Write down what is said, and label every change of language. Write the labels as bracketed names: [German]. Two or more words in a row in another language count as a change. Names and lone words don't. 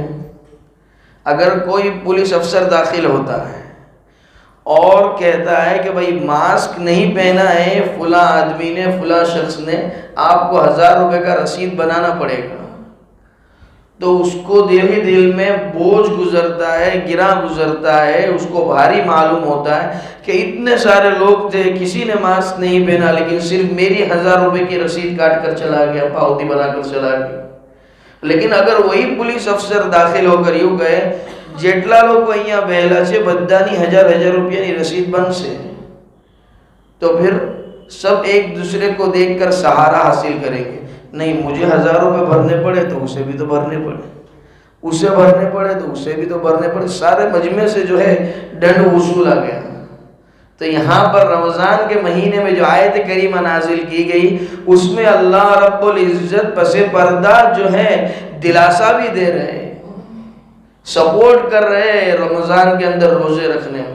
[Urdu] اگر کوئی پولیس افسر داخل ہوتا ہے اور کہتا ہے کہ بھائی ماسک نہیں پہنا ہے فلاں آدمی نے، فلاں شخص نے، آپ کو 1000 روپے کا رسید بنانا پڑے گا، تو اس کو دل ہی دل میں بوجھ گزرتا ہے، گرا گزرتا ہے، اس کو بھاری معلوم ہوتا ہے کہ اتنے سارے لوگ تھے، کسی نے ماسک نہیں پہنا، لیکن صرف میری 1000 روپے کی رسید کاٹ کر چلا گیا، پاؤتی بنا کر چلا گیا. لیکن اگر وہی پولیس افسر داخل ہو کر یوں کہے [Gujarati] જેટલા લોકો અહીંયા બેહેલા છે બધાની 1000 રૂપિયાની રસીદ બનશે, [Urdu] તો پھر سب ایک دوسرے کو دیکھ کر سہارا حاصل کریں گے. نہیں، مجھے 1000 روپے بھرنے پڑے تو اسے بھی تو بھرنے پڑے، اسے بھرنے پڑے تو اسے بھی تو بھرنے پڑے، سارے مجمع سے جو ہے ڈنڈ وصول آ گیا. تو یہاں پر رمضان کے مہینے میں جو آیت کریمہ نازل کی گئی اس میں [Arabic] اللہ رب العزت [Urdu] پس پردہ جو ہے دلاسا بھی دے رہے ہیں، سپورٹ کر رہے ہیں رمضان کے اندر روزے رکھنے میں.